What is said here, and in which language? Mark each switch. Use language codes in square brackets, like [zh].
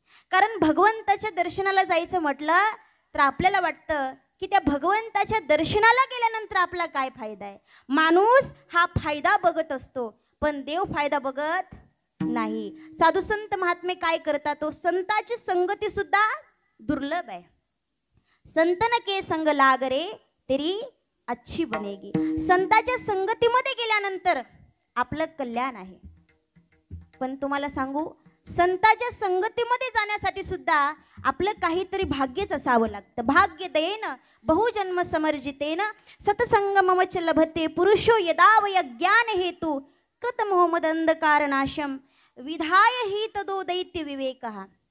[mr] कारण भगवंताच्या दर्शनाला जायचं म्हटलं तर आपल्याला वाटतं की त्या भगवंताच्या दर्शनाला गेल्यानंतर आपला काय फायदा आहे. माणूस हा फायदा बघत असतो, पण देव फायदा बघत नाही. साधू संत महात्मे काय करतात, तो संताची संगती सुद्धा दुर्लभ आहे. [hi] संतन के संग लाग रे तेरी अच्छी बनेगी. [mr] संताच्या संगतीमध्ये गेल्यानंतर आपलं कल्याण आहे. पण तुम्हाला सांगू, संताच्या संगतीमध्ये जाण्यासाठी सुद्धा आपलं काहीतरी भाग्यच असावं लागतं. [sa] भाग्य देन बहुजन्म समर्जितेन सतसंगमच लभते पुरुषो यदावय ज्ञान हेतु कृत मोहमद अंधकार नाशम विधाय ही तदो दैत्य विवेकः.